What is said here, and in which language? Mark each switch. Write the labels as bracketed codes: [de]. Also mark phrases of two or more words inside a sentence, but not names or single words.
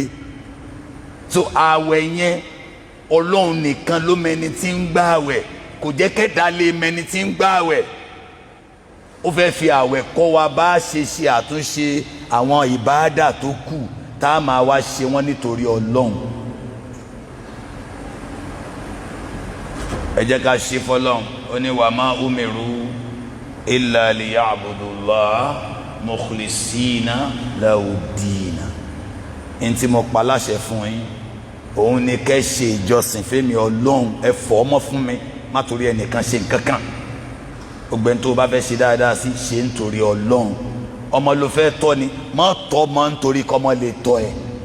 [yo] So àwẹ̀ yẹn Ọlọ́run nìkan ló mẹni tí ń gbà àwẹ̀, kò jẹ́ kẹ́dá lè mẹni tí ń gbà àwẹ̀. Ó fẹ́ fi àwẹ̀ kọ́ wa bá ṣe àtúnṣe àwọn ìbáàdà tó kù tá a máa wá ṣe wọ́n nítorí Ọlọ́run. Ẹ jẹ́ ká ṣe fọ́lọ́run. Ó ní [ar] وما أمروا إلا ليعبدوا الله مخلصين له الدين. [yo] Ntí mo pa láṣẹ fún yín, òun ni kẹ́ ṣe ìjọsìn fẹ́mi Ọlọ́run. Ẹ fọ́ ọmọ fún mi, má torí ẹnìkan ṣe nǹkan kan. Gbogbo ẹni tó bá fẹ́ ṣe dáadáa sí, ṣe nítorí Ọlọ́run. Ọmọ ló fẹ́ tọ́ ni, má tọ́ ọmọ nítorí kọ́mọ lè tọ́ ẹ.